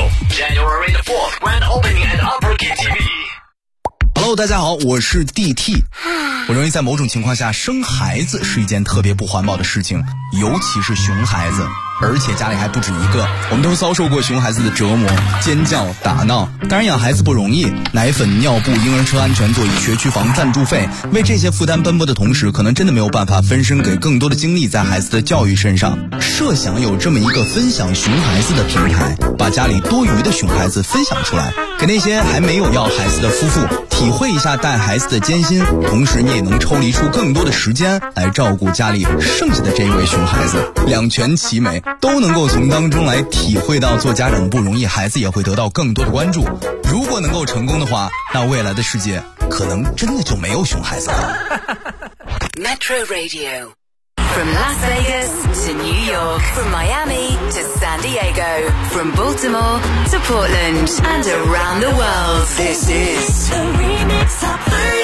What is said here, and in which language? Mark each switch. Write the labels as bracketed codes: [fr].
[en] January the 4th, grand opening at Upper KTV。 [zh] Hello， 大家好，我是 DT。我认为在某种情况下，生孩子是一件特别不环保的事情，尤其是熊孩子，而且家里还不止一个。我们都遭受过熊孩子的折磨，尖叫、打闹。当然养孩子不容易，奶粉、尿布、婴儿车、安全座椅、学区房、赞助费，为这些负担奔波的同时，可能真的没有办法分身给更多的精力在孩子的教育身上。设想有这么一个分享熊孩子的平台，把家里多余的熊孩子分享出来，给那些还没有要孩子的夫妇体会一下带孩子的艰辛，同时你也能抽离出更多的时间来照顾家里剩下的这一位熊孩子，两全其美，都能够从当中来体会到做家长不容易，孩子也会得到更多的关注。如果能够成功的话，那未来的世界可能真的就没有熊孩子了。 [en] Metro Radio From Las Vegas to New York, from Miami to San Diego, from Baltimore to Portland, and around the world, this is the Remix Top 30.